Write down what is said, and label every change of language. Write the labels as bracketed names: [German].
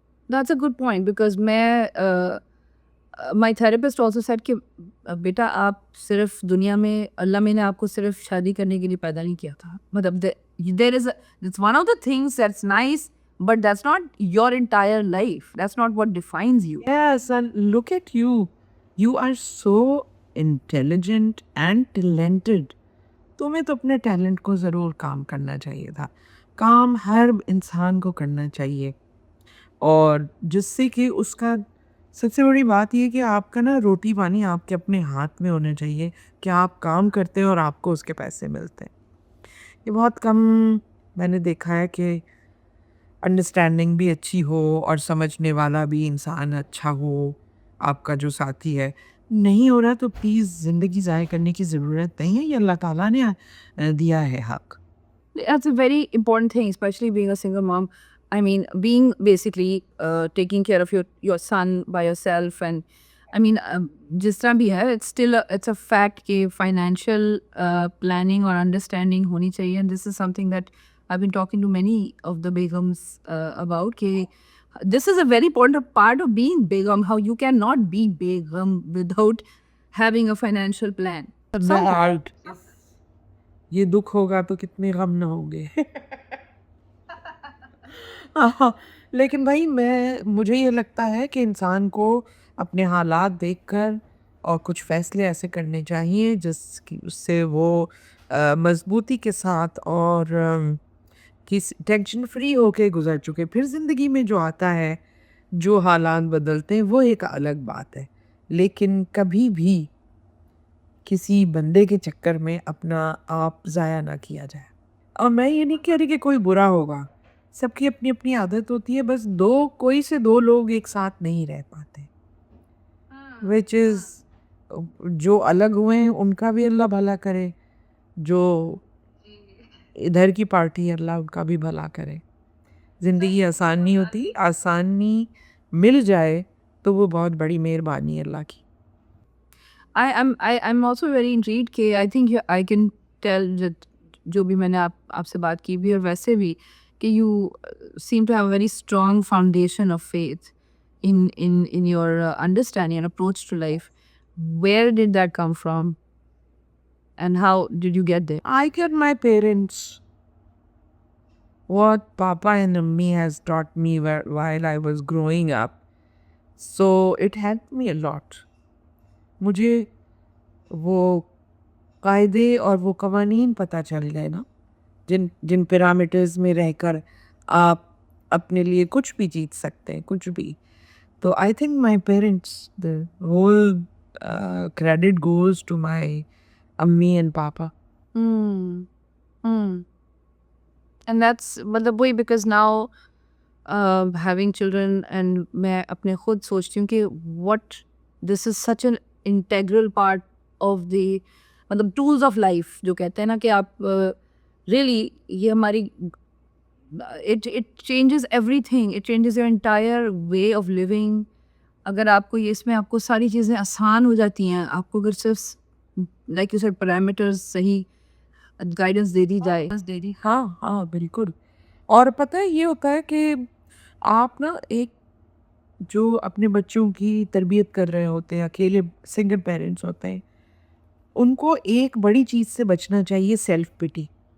[English] that's a good point because [Hindi] मैं [English] my therapist also said [Hindi] कि बेटा आप सिर्फ दुनिया में अल्लाह ने आपको सिर्फ शादी करने के लिए पैदा नहीं किया था। [English] मतलब there is it's one of the things that's nice but that's not your entire life. That's not what defines you. Yes, and look at you. You are so intelligent and talented. [Hindi] तुम्हें तो अपने talent को ज़रूर काम करना चाहिए था। काम हर इंसान को करना चाहिए, और जिससे कि उसका सबसे बड़ी बात ये है कि आपका ना रोटी पानी आपके अपने हाथ में होना चाहिए कि आप काम करते हैं और आपको उसके पैसे मिलते हैं। ये बहुत कम मैंने देखा है कि अंडरस्टैंडिंग भी अच्छी हो और समझने वाला भी इंसान अच्छा हो, आपका जो साथी है। नहीं हो रहा तो प्लीज़ ज़िंदगी ज़ाया करने की ज़रूरत नहीं है, ये अल्लाह ताला ने दिया है हक़। [English] That's a very important thing, especially being a single mom. I mean, being basically taking care of your son by yourself, and I mean, [Hindi] जिस तरह भी है, [English] it's still it's a fact कि financial planning or understanding [Hindi] होनी चाहिए. [English] And this is something that I've been talking to many of the begums about. कि this is a very important part of being begum. How you cannot be begum without having a financial plan. Some right. [Hindi] ये दुःख होगा तो कितने गम ना होंगे। हाँ, लेकिन भाई मुझे ये लगता है कि इंसान को अपने हालात देखकर और कुछ फ़ैसले ऐसे करने चाहिए जिसकी उससे वो मज़बूती के साथ और किस टेंशन फ्री होके गुज़र चुके। फिर ज़िंदगी में जो आता है, जो हालात बदलते हैं वो एक अलग बात है। लेकिन कभी भी किसी बंदे के चक्कर में अपना आप ज़ाया ना किया जाए। और मैं ये नहीं कह रही कि कोई बुरा होगा, सबकी अपनी-अपनी आदत होती है, बस 2 कोई से 2 लोग एक साथ नहीं रह पाते। [English] which is [Hindi] जो अलग हुए हैं उनका भी अल्लाह भला करे, जो इधर की पार्टी है अल्लाह उनका भी भला करे। ज़िंदगी आसान नहीं होती, आसानी मिल जाए तो वो बहुत बड़ी मेहरबानी है अल्लाह की। [English] I'm also very intrigued कि I think I can tell that [Hindi] जो भी मैंने आपसे बात की भी और वैसे भी कि [English] you seem to have a very strong foundation of faith in your understanding and approach to life. Where did that come from, and how did you get there? I get my parents. What Papa and Mummy has taught me while I was growing up. So it helped me a lot. [Hindi] मुझे वो कायदे और वो कवानीन पता चल गए ना, जिन जिन पैरामीटर्स में रहकर आप अपने लिए कुछ भी जीत सकते हैं, कुछ भी। [English] तो I think my parents the whole credit goes to my अम्मी and पापा। Hmm. Hmm. And that's मतलब वही because now having children and [Hindi] मैं अपने खुद सोचती हूँ कि [English] what this is such an integral part of the मतलब tools of life [Hindi] जो कहते हैं ना कि आप [English] really [Hindi] ये हमारी [English] it changes everything, it changes your entire way of living. [Hindi] अगर आपको ये इसमें आपको सारी चीज़ें आसान हो जाती हैं, आपको अगर सिर्फ [English] like you said parameters [Hindi] सही गाइडेंस दे दी जाए दे दी हाँ, हाँ, बिल्कुल। और पता है ये होता है कि आप ना एक जो अपने बच्चों की तरबियत कर रहे होते हैं, अकेले सिंगल पेरेंट्स होते हैं, उनको एक बड़ी चीज़ से बचना चाहिए सेल्फ पिटी।